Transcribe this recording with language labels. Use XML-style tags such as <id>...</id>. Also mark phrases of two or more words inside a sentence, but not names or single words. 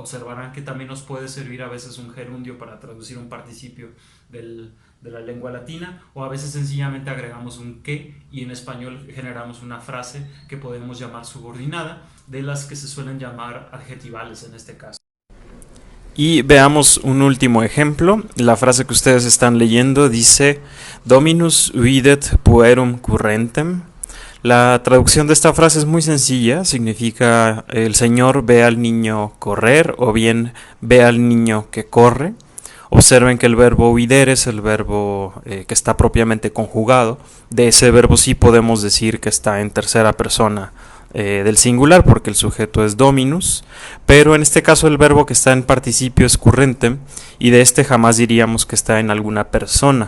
<es>Observarán que también nos puede servir a veces un gerundio para traducir un participio de la lengua latina, o a veces sencillamente agregamos un que y en español generamos una frase que podemos llamar subordinada, de las que se suelen llamar adjetivales en este caso. Y veamos un último ejemplo. La frase que ustedes están leyendo dice</es> <la>Dominus videt puerum currentem.</la> <es>La traducción de esta frase es muy sencilla, significa el Señor ve al niño correr o bien ve al niño que corre. Observen que el verbo videre es el verbo que está propiamente conjugado. De ese verbo sí podemos decir que está en tercera persona del singular porque el sujeto es dominus, pero en este caso el verbo que está en participio es currentem y de este jamás diríamos que está en alguna persona.</es>